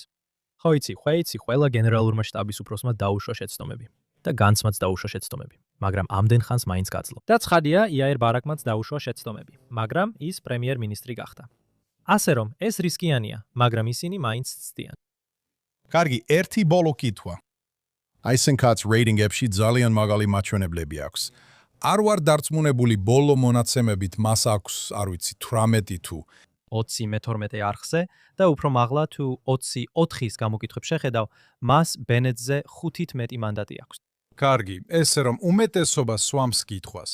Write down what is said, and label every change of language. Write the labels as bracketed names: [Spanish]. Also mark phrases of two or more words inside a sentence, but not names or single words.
[Georgian] ხო იცი, ყველა გენერალურმა შტაბის უფროსმა დაუშვა შეცდომები და განცმაც დაუშვა შეცდომები, მაგრამ ამდენ ხანს მაინც გაძლო. და ცხადია, იაირ ბარაკმაც დაუშვა შეცდომები, მაგრამ ის პრემიერ-მინისტრი გახდა. ასე რომ, ეს რისკიანია, მაგრამ ისინი მაინც ცდიან. კარგი, ერთი ბოლო კითხვა. Eisenkat's [English] rating app- [Georgian] ში ძალიან მაგალი მაჩვენებლები აქვს. არ ვარ დარწმუნებული ბოლო მონაცემებით მას აქვს, არ ვიცი, 18 თუ 20 მე-12 არხზე და უფრო მაღლა თუ 24-ის გამოკითხვებს შეხედავ, მას ბენეტზე 5-ით მეტი მანდატი აქვს. კარგი, ესე რომ უმეტესობა სვამს კითხვას.